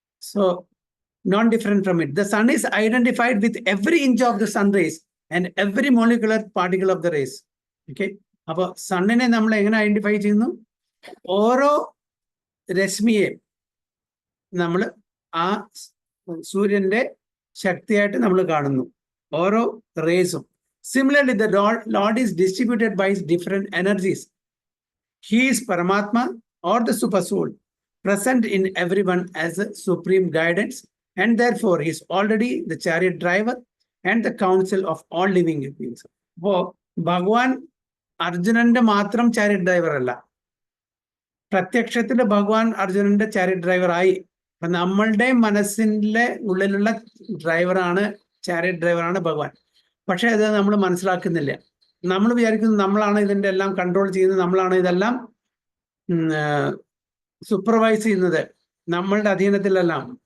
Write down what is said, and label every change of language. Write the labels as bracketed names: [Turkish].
[English] So non different from it. The sun is identified with every inch of the sun rays and every molecular particle of the rays. [Malayalam] Okay, അപ്പോൾ സണ്ണിനെ നമ്മൾ എങ്ങനെ identify ചെയ്യുന്നു? ഓരോ രശ്മിയെ നമ്മൾ ആ സൂര്യന്റെ ശക്തിയായിട്ട് നമ്മൾ കാണുന്നു, ഓരോ റേസും. [English] Similarly, the Lord is distributed by his different energies. He is Paramatma or the Super Soul, present in everyone as a supreme guidance, and therefore he is already the chariot driver and the counsel of all living beings. [Malayalam] അപ്പോൾ ഭഗവാൻ അർജുനന്റെ മാത്രം chariot driver അല്ല, പ്രത്യക്ഷത്തില് ഭഗവാൻ അർജുനന്റെ chariot driver ആയി. അപ്പൊ നമ്മളുടെ മനസ്സിന്റെ ഉള്ളിലുള്ള ഡ്രൈവറാണ്, ചാരിയറ്റ് ഡ്രൈവറാണ് ഭഗവാൻ. പക്ഷെ അത് നമ്മൾ മനസ്സിലാക്കുന്നില്ല. നമ്മൾ വിചാരിക്കുന്നു നമ്മളാണ് ഇതിന്റെ എല്ലാം കൺട്രോൾ ചെയ്യുന്നത്, നമ്മളാണ് ഇതെല്ലാം സൂപ്പർവൈസ് ചെയ്യുന്നത്, നമ്മളുടെ അധീനത്തിലെല്ലാം.